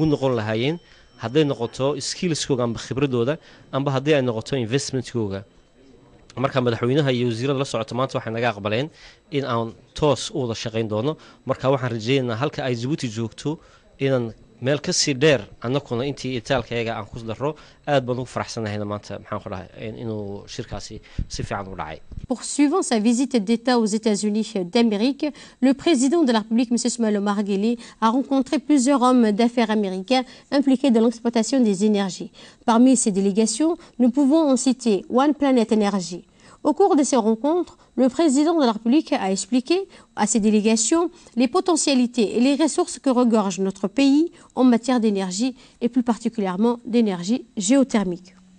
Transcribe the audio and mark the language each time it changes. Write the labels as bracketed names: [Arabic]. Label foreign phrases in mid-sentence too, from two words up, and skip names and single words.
[Somali] noqon lahaayeen hadday noqoto skillskooga amba khibradooda amba haddii ay noqoto investmentkooga marka madaxweynaha iyo wasiirada la socota maanta waxay naga aqbaleen in aan toos u wada shaqayn doono marka waxaan rajaynaynaa halka ay Djibouti joogto inaan meel ka sii dheer annaguna intii itaalkayaga aan ku daro aad baan ugu faraxsanahay maanta maxaan ku dhahay inuu shirkaasi si fiican u dhacay. [French] Poursuivant sa visite d'État aux États-Unis d'Amérique, le président de la République, M. Ismaël Omar Guelleh, a rencontré plusieurs hommes d'affaires américains impliqués dans l'exploitation des énergies. Parmi ces délégations, nous pouvons en citer One Planet Energy. Au cours de ces rencontres, le président de la République a expliqué à ces délégations les potentialités et les ressources que regorge notre pays en matière d'énergie et plus particulièrement d'énergie géothermique.